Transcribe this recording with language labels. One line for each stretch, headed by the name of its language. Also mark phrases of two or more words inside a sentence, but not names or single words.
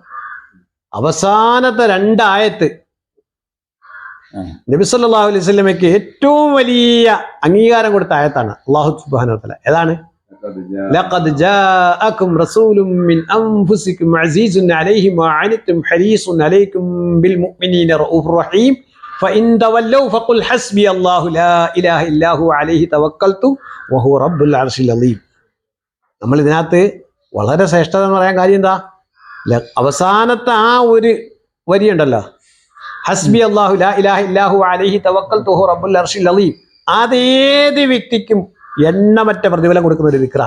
Malayalam: അവസാനത്തെ 2 ആയത്ത് നബി
Arabic: صلى الله عليه وسلم
Malayalam: ഏറ്റവും വലിയ അംഗീകാരം കൊടുത്ത ആയത്താണ്.
Arabic: الله سبحانه وتعالى ഏതാണ്? لقد جاءكم رسول من أنفسكم عزيز عليه ما عنتم حريص عليكم بالمؤمنين رءوف رحيم فإن تولوا فقل حسبي الله لا إله إلا هو عليه توكلت وهو رب العرش العظيم.
Malayalam: നമ്മൾ ഇതിനകത്ത് വളരെ ശ്രേഷ്ഠത എന്ന് പറയാൻ കാര്യം എന്താ? അവസാനത്തെ ആ ഒരു വരിയുണ്ടല്ലോ,
Arabic: حسبي الله لا إله إلا هو عليه توكلت وهو رب العرش العظيم.
Malayalam: അതേത് വ്യക്തിക്കും എണ്ണമറ്റ പ്രതിഫലം കൊടുക്കുന്ന ഒരു ദിക്റാണ്.